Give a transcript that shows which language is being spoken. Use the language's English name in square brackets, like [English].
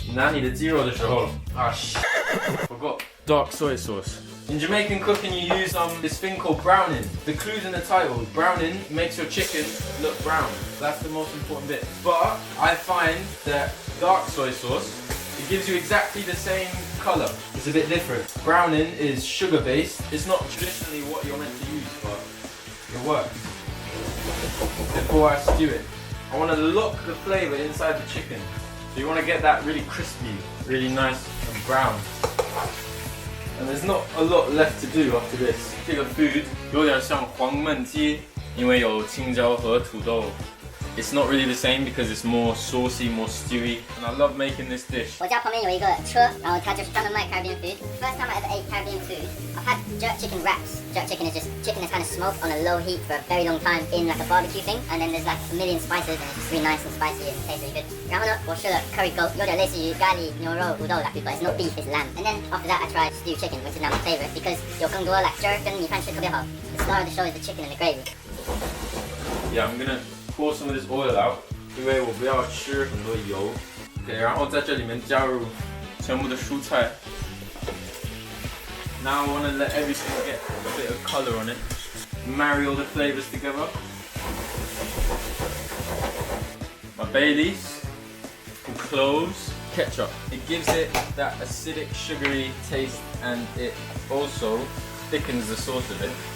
[Chinese] 拿你的鸡肉的时候 [English] forgot. Dark soy sauce. In Jamaican cooking, you use this thing called browning. The clue's in the title. Browning makes your chicken look brown. That's the most important bit. But I find that dark soy sauce, it gives you exactly the same color. It's a bit different. Browning is sugar-based. It's not traditionally what you're meant to use, but it works. Before I stew it, I want to lock the flavor inside the chicken. So you want to get that really crispy, really nice and brown. And there's not a lot left to do after this. [Chinese] 这个 food 有点像黄焖鸡，因为有青椒和土豆。 [English] It's not really the same because it's more saucy, more stewy, and I love making this dish. [Chinese] 我家旁边有一个车，然后它就是专门卖 Caribbean food. [English] First time I ever ate Caribbean food, I've had jerk chicken wraps. Jerk chicken is just chicken that's kind of smoked on a low heat for a very long time in like a barbecue thing, and then there's like a million spices, and it's just really nice and spicy and tastes really good. [Chinese] 然后呢，我试了 [English] curry goat, [Chinese] 有点类似于咖喱牛肉土豆 [English] like, but it's not beef, it's lamb. And then after that, I tried stew chicken, which is now my favorite because [Chinese] 有更多 [English] like [Chinese] 汁儿跟米饭吃特别好. [English] The star of the show is the chicken and the gravy. Yeah, I'm gonna pour some of this oil out, [Chinese] 因为我不要吃很多油。 Okay, 然后在这里面加入全部的蔬菜。 [English] Now I want to let everything get a bit of color on it. Marry all the flavors together. My bay leaves, some cloves, ketchup. It gives it that acidic, sugary taste, and it also thickens the sauce a bit.